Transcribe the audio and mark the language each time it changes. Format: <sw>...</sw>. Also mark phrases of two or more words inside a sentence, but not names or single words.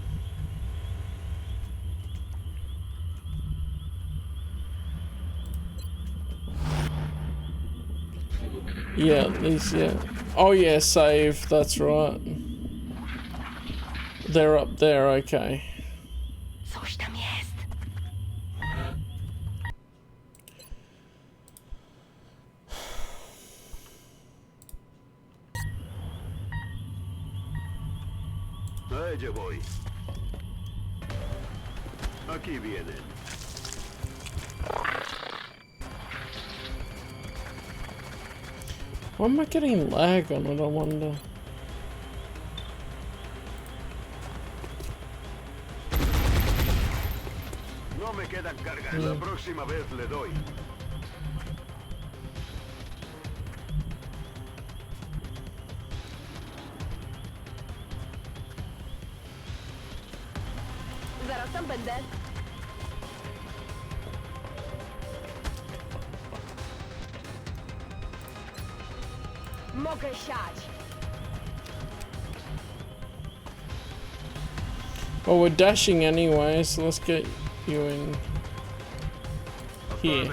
<en>Yeah, at least, yeah. Oh yeah, save, that's right. They're up there, okay.</en> <pl>Coś tam jest.</pl> <es>Allá voy. Aquí vienen.</es> <en>Why am I getting lag on it, I wonder?</en> <es>No me quedan cargas. La próxima vez le doy.</es> <pl>Zaraz tam będę. Mogę siać.</pl> <en>Well, we're dashing anyway, so let's get you in here.</en>